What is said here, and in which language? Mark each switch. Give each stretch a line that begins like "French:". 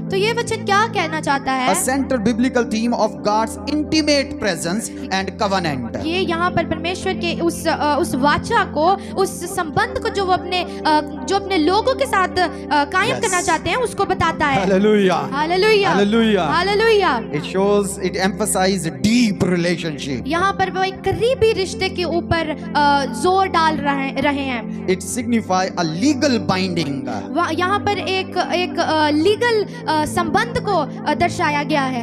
Hindi: तो ये वचन क्या कहना चाहता है?
English: a central biblical theme of God's intimate presence and covenant.
Hindi: ये यहाँ पर परमेश्वर परमेश्वर के उस वाचा को, उस संबंध को जो वो अपने लोगों के साथ कायम
English: Yes.
Hindi: करना चाहते हैं उसको बताता है।
English: Hallelujah.
Hindi: Hallelujah,
English: Hallelujah.
Hindi: Hallelujah.
English: It shows, it emphasizes deep relationship.
Hindi: यहाँ पर वो एक करीबी रिश्ते के ऊपर जोर डाल रहे हैं।
English: It signify a legal binding.
Hindi: यहाँ पर एक लीगल संबंध को दर्शाया गया है।